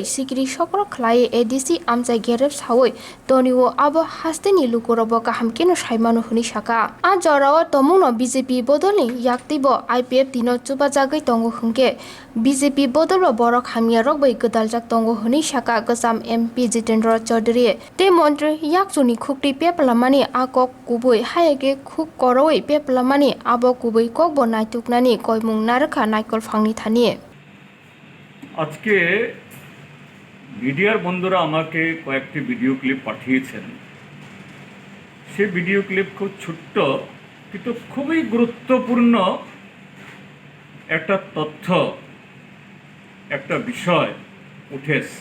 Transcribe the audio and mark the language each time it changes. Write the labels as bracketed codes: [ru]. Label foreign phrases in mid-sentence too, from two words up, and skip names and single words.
[trp] सिगिरि सकल खलाय एडीसी आमजाय गेरेब सावै तनिओ आबो हास्तेनि लुकुरबो गाहाम केनो सायमानो हुनि साका आ जराव तमुनो बीजेपी बदलनि याक्तिबो आईपीएफटी नो चुबाजागै तंगो हुंके बीजेपी बदलबो बरक हामिया रगबै गदालजाक तंगो हुनि साका गोसाम एमपी जितेन्द्र चौधरी ते मंत्री याकचुनि खुक्ति पेपलामानि आकक कुबै हायगे खुक करवै पेपलामानि आबो कुबै ककबो नायतुकनानि कयमुं नारखा नायकल फांनि थानि [bn] আজকে মিডিয়ার বন্ধুরা আমাকে কয়েকটি [en] video clip [bn] পাঠিয়েছেন। সে [en] video clip [bn] খুব ছোট্ট কিন্তু খুবই গুরুত্বপূর্ণ একটা তথ্য, একটা বিষয় উঠে এসছে।